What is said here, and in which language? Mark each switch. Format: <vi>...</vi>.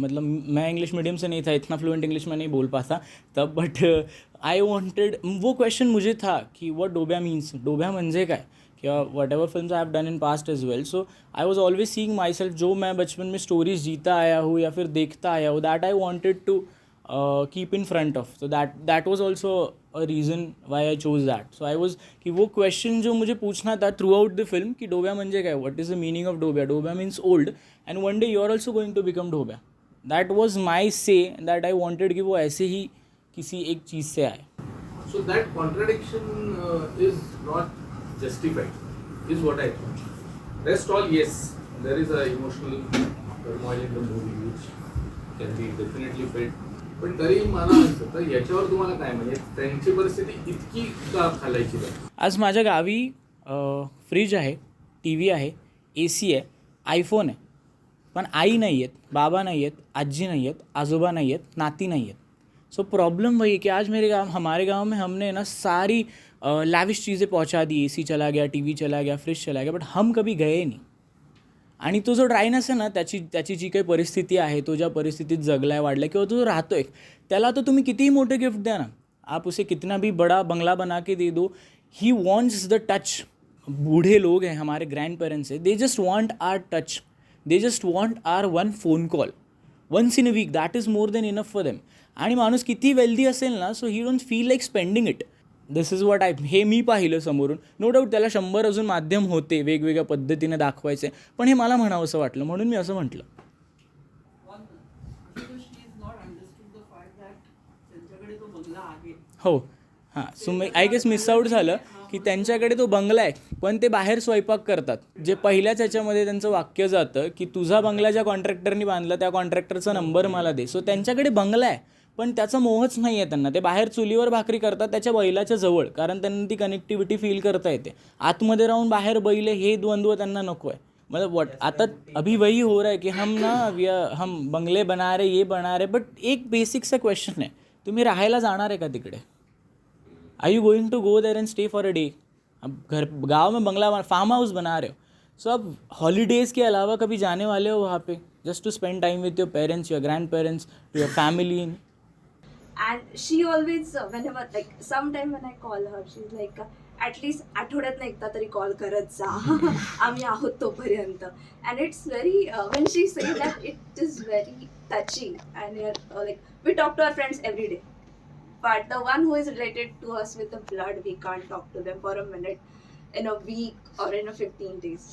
<hi>मतलब मैं English medium से नहीं था, इतना फ्लुएंट इंग्लिश में नहीं बोल पाता तब,</hi> <en>but I wanted,</en> <hi>वो क्वेश्चन मुझे था कि</hi> <en>what डोब्या means,</en> <mr>डोब्या म्हणजे काय,</mr> <hi>क्या</hi> <en>Whatever film I have done in past as well. So I was always seeing myself,</en> <hi>जो मैं बचपन में स्टोरीज जीता आया हूँ</hi> <en>या फिर देखता आया हूँ, that I wanted to keep in front of. So that was also a reason why I chose that. So I was</en> <hi>कि वो question जो मुझे पूछना था</hi> <en>throughout the film</en> <mr>कि डोब्या म्हणजे काय,</mr> <en>what is the meaning of डोब्या. डोब्या means old and one day you are also going to become डोब्या. That was my say that I wanted</en> <hi>कि वो ऐसे ही किसी एक चीज़ से आए.</hi> <en>So that contradiction is not justified, is what I thought. Rest all, yes, there is a emotional turmoil in the movie which can be definitely felt.</en> <mr>पण तरी मला असं तर याच्यावर तुम्हाला काय म्हणजे त्यांची परिस्थिती इतकी का खालायची का? आज माझ्या गावी फ्रीज आहे, टी व्ही आहे, AC आहे, आयफोन आहे, पण आई नाही आहेत, बाबा नहीं आहेत, आजी नहीं आहेत, आजोबा नहीं आहेत, नाती नहीं आहेत.</mr> <hi>सो प्रॉब्लम वही है कि आज हमारे गांव में हमने ना सारी लैविश चीज़ें पहुंचा दी. AC चला गया, TV चला गया, फ्रिज चला गया, बट हम कभी गए नहीं.</hi> <mr>आणि तो जो ड्रायनेस आहे ना, त्याची जी काही परिस्थिती आहे, तो ज्या परिस्थितीत जगलाय, वाढलाय किंवा तो जो राहतोय, त्याला तो तुम्ही कितीही मोठे गिफ्ट द्या ना,</mr> <hi>आप उसे कितना भी बड़ा बंगला बना के दे दो,</hi> <en>He wants the touch.</en> <hi>बूढ़े लोग हैं, हमारे ग्रैंड पेरेंट्स हैं,</hi> <en>They just want our touch, they just want our one phone call once in a week. That is more than enough for them.</en> <mr>आणि माणूस किती वेल्दी असेल ना,</mr> <en>So he don't feel like spending it. This is what</en> <mr>हे मी पाहिलं समोरून.</mr> <en>no doubt</en> <mr>त्याला 100 अजून माध्यम होते वेगवेगळ्या पद्धतीने दाखवायचे, पण हे मला म्हणावं असं वाटलं म्हणून मी असं म्हटलं. हो हां.</mr> <en>so I guess miss out</en> <mr>झालं की त्यांच्याकडे तो बंगला आहे, पण ते बाहेर स्वयंपाक करतात. जे पहिल्याच ह्याच्यामध्ये त्यांचं वाक्य जातं की तुझा बंगला ज्या कॉन्ट्रॅक्टरनी बांधला त्या कॉन्ट्रॅक्टरचा नंबर मला दे. सो त्यांच्याकडे बंगला आहे, पण त्याचा मोहच नाही आहे त्यांना. ते बाहेर चुलीवर भाकरी करतात त्याच्या बैलाच्या जवळ, कारण त्यांना ती कनेक्टिव्हिटी फील करता येते. आतमध्ये राहून बाहेर बैल हे द्वंद्व त्यांना नको आहे.</mr> <hi>मतलब आता अभी वही हो रहा है कि हम बंगले बना रहे, ये बना रहे, बट एक बेसिक सा क्वेश्चन है,</hi> <mr>तुम्ही राहायला जाणार आहे का तिकडे?</mr> <en>Are you going to go there and stay for a day?</en> <hi>अब गाँव में बंगला फार्म हाउस बना रहे हो, सो अब हॉलीडेज़ के अलावा कभी जाने वाले हो वहाँ पे</hi> <en>Just to spend time with your parents, your grand parents, your family. And she always, whenever, like, sometime when I call her, she's like, at least</en> <mr>आठवड्यातनं एकदा तरी कॉल करत जा, आम्ही आहोत तोपर्यंत.</mr> <en>And it's very, when she says that, it is very touching. And like, we talk to our friends every day. But the one who is related to us with the blood, we can't talk to them for a minute, in a week, or in a 15 days.</en>